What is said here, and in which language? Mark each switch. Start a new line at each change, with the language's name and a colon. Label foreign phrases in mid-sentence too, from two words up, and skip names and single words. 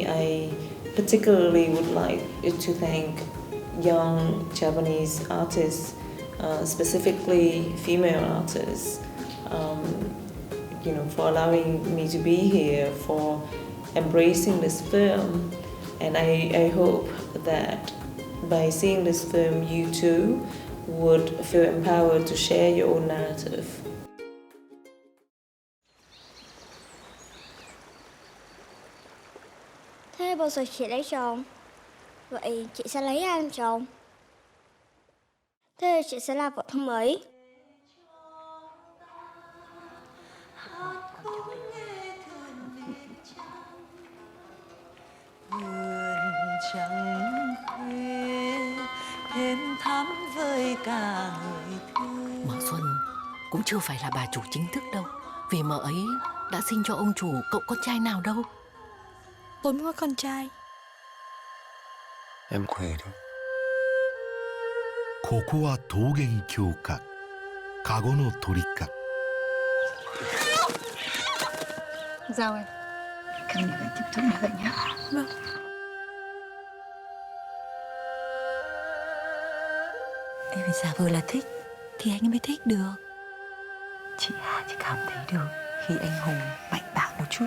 English: I particularly would like to thank young Japanese artists, specifically female artists, for allowing me to be here, for embracing this film. And I hope that by seeing this film, you too would feel empowered to share your own narrative.
Vietnamese: Thế bao giờ chị lấy chồng? Vậy chị sẽ lấy ai làm chồng? Thế chị sẽ là vợ thứ mấy? Mợ Xuân cũng chưa phải là bà chủ chính thức đâu, vì mợ ấy đã sinh cho ông chủ cậu con trai nào đâu. Tôi muốn có con trai. Em khỏe đâu.
Japanese: ここは桃源郷かカゴの鳥か
Vietnamese: Sao em? Các anh tiếp tục như vậy nhé. Vâng. Em phải giả vờ là thích thì anh mới thích được. Chị Hà chỉ cảm thấy được khi anh Hùng mạnh bạo một chút.